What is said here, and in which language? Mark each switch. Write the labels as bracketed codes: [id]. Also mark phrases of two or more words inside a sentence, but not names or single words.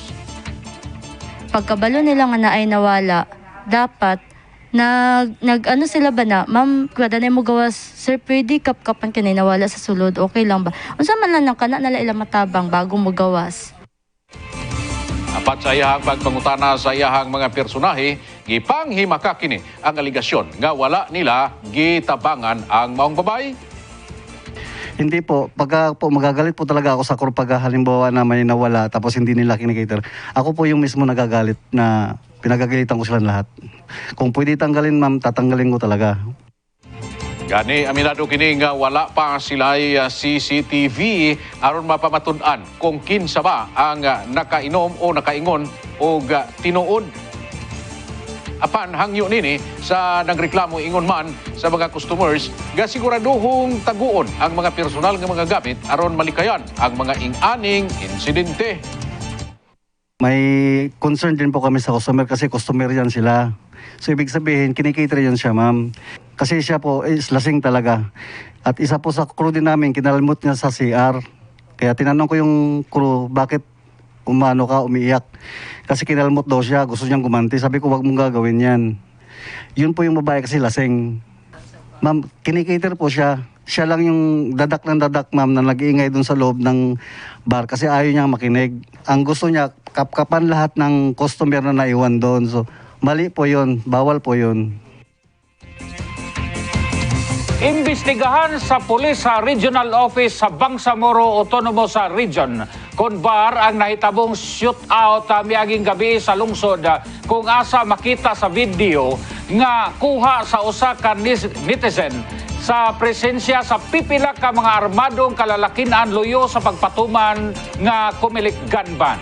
[ceb] Pagkabalo nila nga naay nawala, dapat nag ano sila ba na, ma'am, kada na mo gawas, sir, pwede kapkapan ka na nawala sa sulod, okay lang ba? Unsa man lang nang kana nala ilang matabang bago mo gawas. Apat sa iyahang pagpangutana sa iyahang mga personahe, gipanghimaka kini ang aligasyon nga wala nila gitabangan ang maong babay. [tl] Hindi po, pagka po magagalit po talaga ako sa crew pag halimbawa na may nawala tapos hindi nila kinikater. Ako po yung mismo nagagalit na pinagagalitan ko silang lahat. Kung pwede tanggalin ma'am, tatanggalin ko talaga. [ceb] Gani, aminado kini nga wala pa sila CCTV aron mapamatud-an kung kinsa ba ang nakainom o nakaingon o tinuod. Apan hangyo nini sa nagreklamo ingon man sa mga customers nga siguraduhong taguon ang mga personal nga mga gamit aron malikayan ang mga ing-aning insidente. [tl] May concern din po kami sa customer kasi customer yan sila. So ibig sabihin, kinikater yan siya ma'am. Kasi siya po is lasing talaga. At isa po sa crew din namin, kinalmot niya sa CR. Kaya tinanong ko yung crew, bakit umiiyak? Kasi kinalmot daw siya, gusto niyang gumanti. Sabi ko, wag mong gagawin yan. Yun po yung babae kasi lasing. Ma'am, kinikater po siya. Siya lang yung dadak ng dadak, ma'am, na nag-iingay dun sa loob ng bar kasi ayaw niyang makinig. Ang gusto niya, kapkapan lahat ng customer na naiwan doon. So, mali po yun. Bawal po yun. [ceb] Imbestigahan sa pulis sa Regional Office sa Bangsamoro Autonomous Region kung bar ang nahitabong shootout miaging gabi sa lungsod kung asa makita sa video nga kuha sa usa ka netizen sa presensya sa pipila ka mga armadong kalalakinan luyo sa pagpatuman nga kumilik gunban.